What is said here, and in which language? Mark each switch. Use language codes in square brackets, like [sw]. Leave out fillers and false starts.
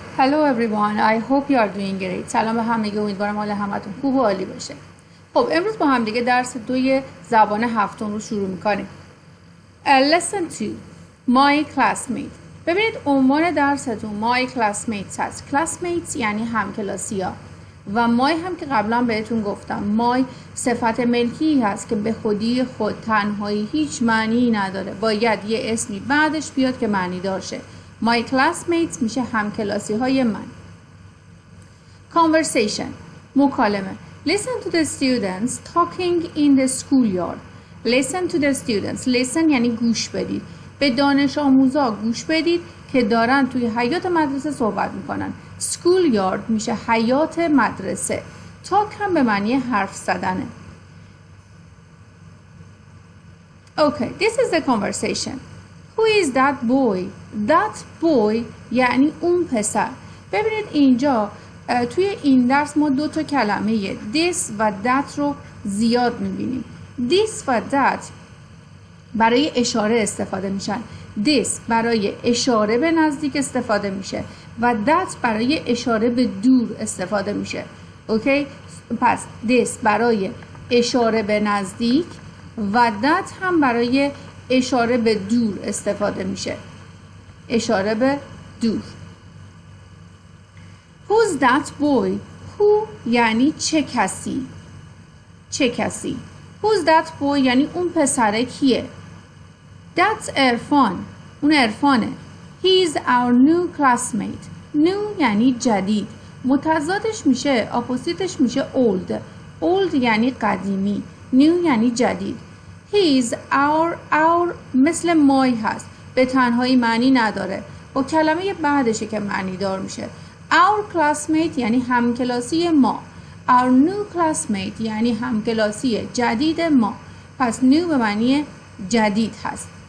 [en] Hello everyone, I hope you are doing great. [fa] سلام به همگی، امیدوارم حال همتون خوب و عالی باشه. خب امروز با هم دیگه درس 2 زبان هفتم رو شروع میکنیم. [en] Lesson 2 My classmate. [fa] ببینید عنوان درستون [en] My classmates [fa] هست. Classmates یعنی همکلاسی‌ها و my هم که قبلا بهتون گفتم my صفت ملکی هست که به خودی خود تنهایی هیچ معنی نداره، باید یه اسمی بعدش بیاد که معنی داشته. [en] My classmates [fa] میشه همکلاسی های من. Conversation مکالمه. [en] Listen to the students talking in the schoolyard. Listen to the students. [fa] Listen یعنی گوش بدید. به دانش آموزا گوش بدید که دارن توی حیاط مدرسه صحبت میکنن. Schoolyard میشه حیاط مدرسه. Talk هم به معنی حرف زدنه. [en] Okay, this is the conversation. Who is that boy? That boy [fa] یعنی اون پسر. ببینید اینجا توی این درس ما 2 کلمه this و that رو زیاد میبینیم. This و that برای اشاره استفاده میشن. This برای اشاره به نزدیک استفاده میشه و that برای اشاره به دور استفاده میشه. اوکی؟ پس this برای اشاره به نزدیک و that هم برای اشاره به دور استفاده میشه. اشاره به دور. [en] Who's that boy? [fa] Who یعنی چه کسی؟ چه کسی؟ [en] Who's that boy [fa] یعنی اون پسره کیه؟ That's عرفان. اون عرفانه. [en] He's our new classmate. [fa] New یعنی جدید. متضادش میشه، اپوزیتش میشه old. Old یعنی قدیمی. New یعنی جدید. [en] He's our [fa] مثل [en] my [fa] هست. به تنهایی معنی نداره. با کلمه بعدشه که معنی دار میشه. [en] Our classmate [fa] یعنی همکلاسی ما. [en] Our new classmate [fa] یعنی همکلاسی جدید ما. پس new به معنی جدید هست.